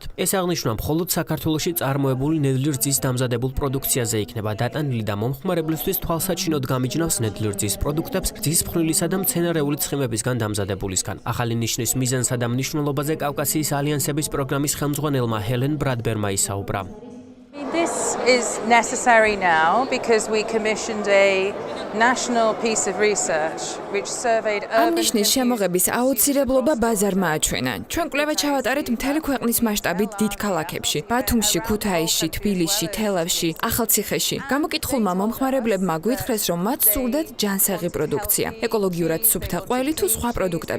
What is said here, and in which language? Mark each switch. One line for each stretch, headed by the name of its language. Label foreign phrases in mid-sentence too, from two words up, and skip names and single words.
Georgian: ეს აღნიშნა მხოლოდ საქართველოში წარმოებული ნედლი რძის დამზადებულ პროდუქციაზე იქნება დატანილი და მომხმარებლისთვის თვალსაჩინოდ გამიჯნავს ნედლი რძის პროდუქტებს რძის ფხვნილისა და მცენარეული ცხიმებისგან დამზადებულისგან. ახალი ნიშნის მიზანსა და მნიშვნელობაზე კავკასიის ალიანსების პროგრამის ხელმძღვანელმა ჰელენ ბრადბერმა ისაუბრა.
English: This is necessary now because we commissioned a national piece of research which surveyed
Georgian: ამ ნიშნის შემოღების აუცილებლობა ბაზარმა აჩვენა. ჩვენ კვლევა ჩავატარეთ მთელი ქვეყნის მასშტაბით დიდ ქალაქებში: ბათუმში, ქუთაისში, თბილისში, თელავში, ახალციხეში. გამოკითხულმა მომხმარებლებმა გვითხრეს, რომ მათ სურდათ ჯანსაღი პროდუქცია, ეკოლოგიურად სუფთა ყველი თუ სხვა პროდუქტები.